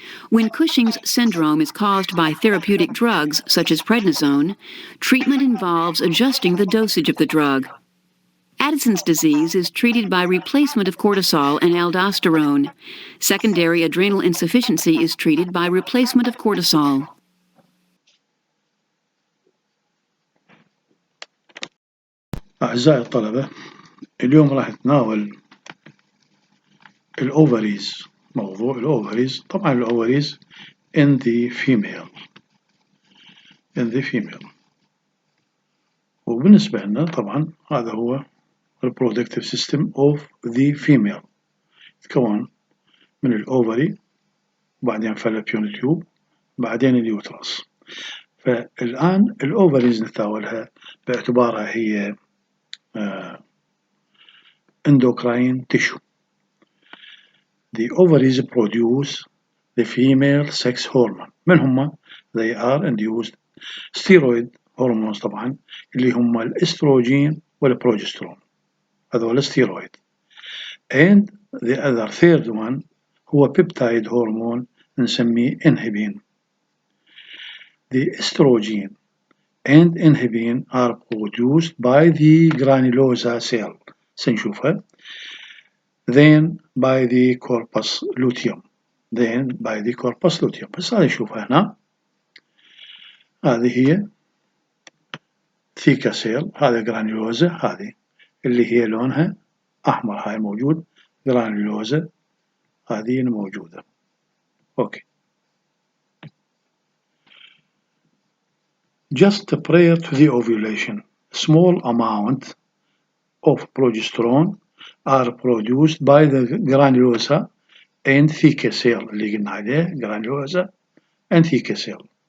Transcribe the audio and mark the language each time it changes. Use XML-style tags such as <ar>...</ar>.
<en>When Cushing's syndrome is caused by therapeutic drugs such as prednisone, treatment involves adjusting the dosage of the drug. Addison's disease is treated by replacement of cortisol and aldosterone. Secondary adrenal insufficiency is treated by replacement of cortisol.</en> <ar>أعزائي الطلبة، اليوم راح نتناول الأوفريز. موضوع الأوفريز، طبعا الأوفريز</ar> <en>in the female.</en> <ar>وبالنسبة لنا طبعا هذا هو</ar> <en>reproductive system of the female.</en> <ar>يتكون من الأوفري، بعدين فالوبيان تيوب، بعدين اليوترس. فالآن الأوفريز نتناولها باعتبارها هي</ar> <en>endocrine tissue. The ovaries produce the female sex hormone.</en> <ar>من هم؟</ar> <en>They are induced steroid hormones</en> <ar>طبعا اللي هم الاستروجين والبروجسترون، هذول steroid.</ar> <en>And the other third one هو peptide hormone</en> <ar>نسميه</ar> <en>inhibin. The estrogen and inhibin are produced by the granulosa cell</en> <ar>سنشوفها.</ar> <en>Then by the corpus luteum.</en> <ar>بس هذه نشوفها هنا. هذه هي ثيكا سيل، هذه جرانيولوزا، هذه اللي هي لونها أحمر، هاي موجود جرانيولوزا، هذه موجودة. أوكي.</ar> <en>Just prior to the ovulation, small amount of progesterone are produced by the granulosa and theca cell</en> <ar>اللي قلنا عليه</ar> <en>granulosa and theca cell.</en>